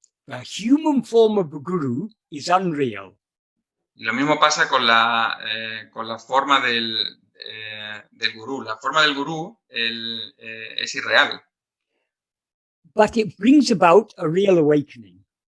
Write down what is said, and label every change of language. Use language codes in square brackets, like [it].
[en] The human form of the guru is unreal. [es] Y lo mismo pasa con la forma del gurú. La forma del gurú es irreal. [en] But it brings about a real awakening.